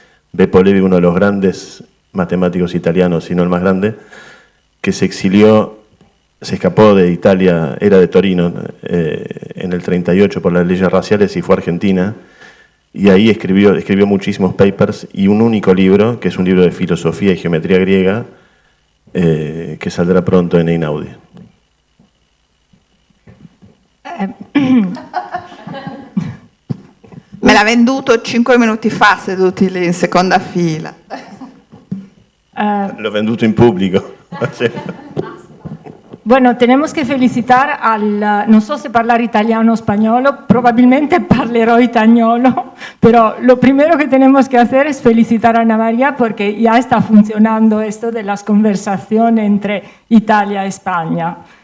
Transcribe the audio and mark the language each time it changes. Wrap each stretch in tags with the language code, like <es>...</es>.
<es>Beppo Levi, uno de los grandes matemáticos italianos, si no el más grande, que se exilió, se escapó de Italia, era de Torino, en el 38 por las leyes raciales y fue a Argentina. Y ahí escribió muchísimos papers y un único libro, que es un libro de filosofía y geometría griega, que saldrá pronto en Einaudi.</es> <it>Me l'ha venduto 5 minuti fa, seduti lì in seconda fila. L'ho venduto in pubblico.</it> <es>Bueno, tenemos que felicitar no sé si hablar italiano o español, probablemente hablaré italiano, pero lo primero que tenemos que hacer es felicitar a Ana María porque ya está funcionando esto de las conversaciones entre Italia e España.</es>